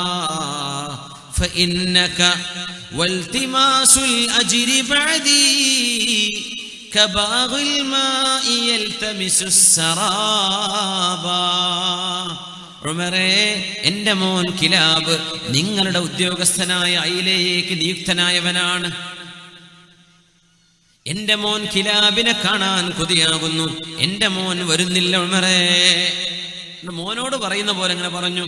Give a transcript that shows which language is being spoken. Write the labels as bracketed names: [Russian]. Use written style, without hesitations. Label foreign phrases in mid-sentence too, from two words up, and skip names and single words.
[Arabic] فإنك والتماس الأجر بعدي كباغ الماء يلتمس السرابا. [Malayalam] ഉമറേ, എൻ്റെ മോൻ കിലാബ് നിങ്ങളുടെ ഉദ്യോഗസ്ഥനായ ഐലയിലേക്ക് നിയുക്തനായവനാണ്. എൻ്റെ മോൻ കിലാബിനെ കാണാൻ കൊതിയാകുന്നു. എൻ്റെ മോൻ വരുന്നില്ല ഉമറേ. മോനോട് പറയുന്ന പോലെ ഇങ്ങനെ പറഞ്ഞു.